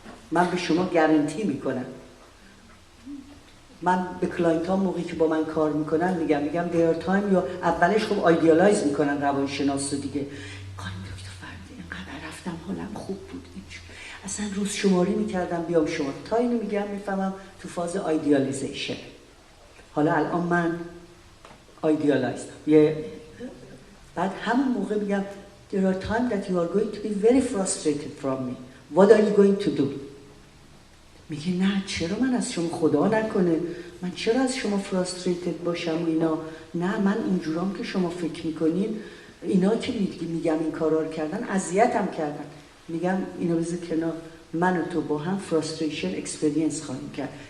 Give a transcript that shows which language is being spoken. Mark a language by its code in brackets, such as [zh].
[fa] من به شما گارانتی میکنم. من به کلاینت ها موقعی که با من کار میکنن میگم [en] there are time، [fa] یا اولش خب آیدیالایز میکنن روانشناس رو دیگه. خانم دکتر فرنودی اینقدر رفتم حالم خوب بود، اصلا روز شماری میکردم بیام شما، تا اینو میگم میفهمم تو فاز آیدیالیزیشن. حالا الان من آیدیالایزم. بعد همون موقع میگم [en] there are times that you are going to be very frustrated from me. What are you going to do؟ [fa] میگه نه چرا من از شما، خدا نکنه من چرا از شما frustrated باشم و اینا. نه من اونجورام که شما فکر میکنین، اینا که میگم این کارا رو کردن اذیتم کردن. میگم اینو بذار کنار، من و تو با هم فرستریشن اکسپریانس خواهیم کرد.